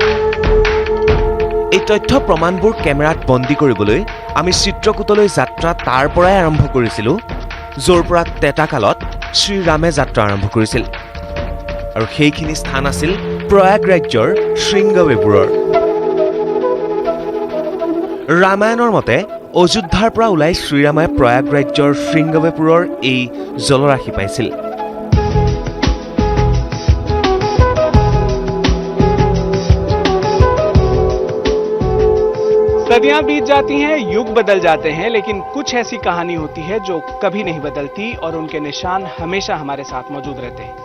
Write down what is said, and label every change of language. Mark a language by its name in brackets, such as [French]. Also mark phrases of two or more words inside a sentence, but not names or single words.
[Assamese] এই তথ্য প্ৰমাণবোৰ কেমেৰাত বন্দী কৰিবলৈ আমি চিত্ৰকূটলৈ যাত্ৰা তাৰ পৰাই আৰম্ভ কৰিছিলোঁ, য'ৰ পৰা ত্ৰেতা কালত শ্ৰীৰামে যাত্ৰা আৰম্ভ কৰিছিল। আৰু সেইখিনি স্থান আছিল প্ৰয়াগ ৰাজ্যৰ শৃংগবেপুৰৰ। ৰামায়ণৰ মতে অযোধ্যাৰ পৰা ওলাই শ্ৰীৰামে প্ৰয়াগ ৰাজ্যৰ শৃংগবেপুৰৰ এই জলৰাশি পাইছিল। [Hindi] सदियां बीत जाती हैं, युग बदल जाते हैं, लेकिन कुछ ऐसी कहानी होती है जो कभी नहीं बदलती और उनके निशान हमेशा हमारे साथ मौजूद रहते हैं।